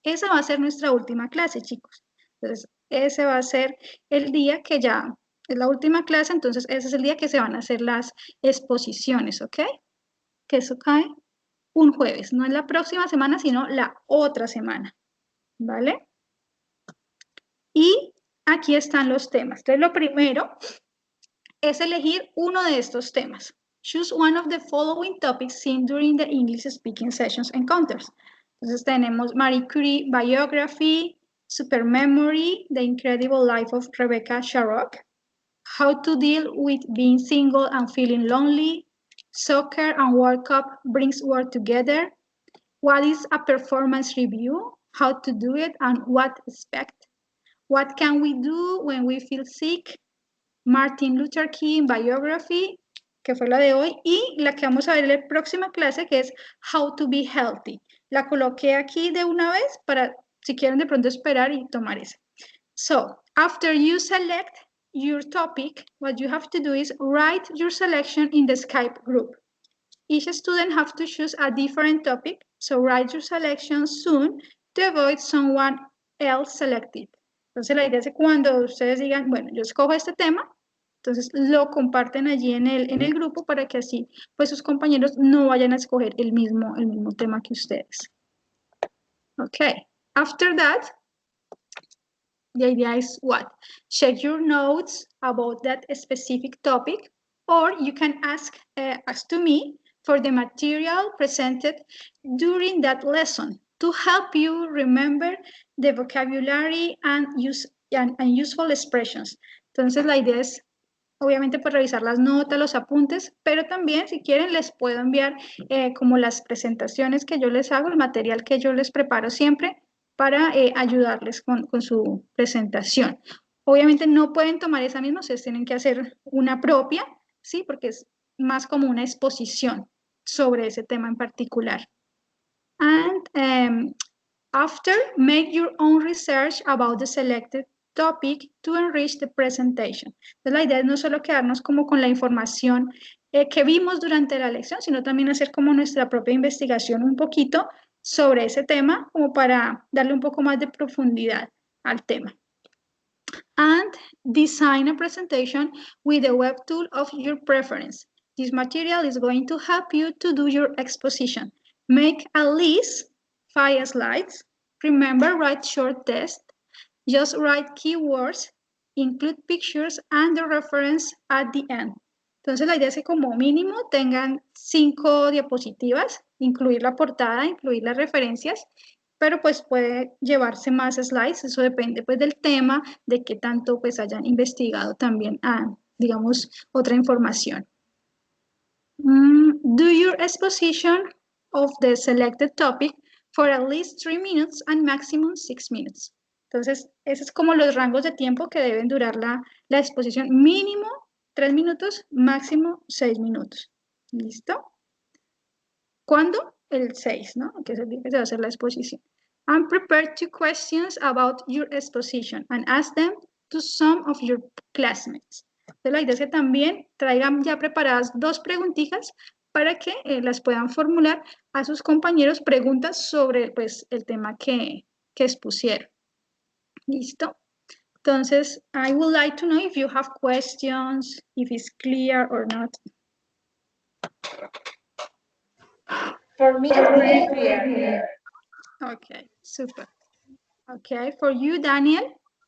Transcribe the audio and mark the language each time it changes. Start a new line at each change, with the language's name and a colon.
Spanish: Esa va a ser nuestra última clase, chicos. Entonces, ese va a ser el día que ya es la última clase, entonces ese es el día que se van a hacer las exposiciones, ¿ok? Que eso cae un jueves, no en la próxima semana, sino la otra semana, ¿vale? Y aquí están los temas. Entonces, lo primero es elegir uno de estos temas.
English: Choose one of the following topics seen during the English speaking sessions encounters.
Spanish: Entonces tenemos
English: Marie Curie biography, supermemory, The Incredible Life of Rebecca Sharrock, how to deal with being single and feeling lonely, soccer and World Cup brings world together, what is a performance review, how to do it and what expect, what can we do when we feel sick, Martin Luther King biography,
Spanish: que fue la de hoy, y la que vamos a ver en la próxima clase, que es
English: How to be Healthy.
Spanish: La coloqué aquí de una vez para, si quieren de pronto esperar y tomar esa.
English: So, after you select your topic, what you have to do is write your selection in the Skype group. Each student have to choose a different topic, so write your selection soon to avoid someone else selected.
Spanish: Entonces la idea es que cuando ustedes digan, bueno, yo escojo este tema, entonces lo comparten allí en el grupo para que así pues sus compañeros no vayan a escoger el mismo tema que ustedes.
English: Okay, after that, the idea is what? Check your notes about that specific topic, or you can ask to me for the material presented during that lesson to help you remember the vocabulary and useful expressions.
Spanish: Entonces la idea es obviamente pues revisar las notas, los apuntes, pero también si quieren les puedo enviar como las presentaciones que yo les hago, el material que yo les preparo siempre para ayudarles con su presentación. Obviamente no pueden tomar esa misma, ustedes tienen que hacer una propia, ¿sí? Porque es más como una exposición sobre ese tema en particular.
English: And after, make your own research about the selected topic to enrich the presentation.
Spanish: Entonces, la idea es no solo quedarnos como con la información que vimos durante la lección, sino también hacer como nuestra propia investigación un poquito sobre ese tema, como para darle un poco más de profundidad al tema.
English: And design a presentation with the web tool of your preference. This material is going to help you to do your exposition. Make at least 5 slides. Remember, write short text. Just write keywords, include pictures and the reference at the end.
Spanish: Entonces la idea es que como mínimo tengan 5 diapositivas, incluir la portada, incluir las referencias, pero pues puede llevarse más slides, eso depende pues del tema, de qué tanto pues hayan investigado también, digamos, otra información.
English: Do your exposition of the selected topic for at least 3 minutes and maximum 6 minutes.
Spanish: Entonces, esos es como los rangos de tiempo que deben durar la exposición. Mínimo 3 minutos, máximo 6 minutos. ¿Listo? ¿Cuándo? El 6, ¿no? Que es el día que se va a hacer la exposición.
English: And prepare 2 questions about your exposition and ask them to some of your classmates.
Spanish: Entonces, la idea es que también traigan ya preparadas 2 preguntitas para que las puedan formular a sus compañeros preguntas sobre pues, el tema que expusieron. ¿Listo?
English: Entonces, I would like to know if you have questions, if it's clear or not. For me, it's pretty clear. Okay, super. Okay, for you, Daniel?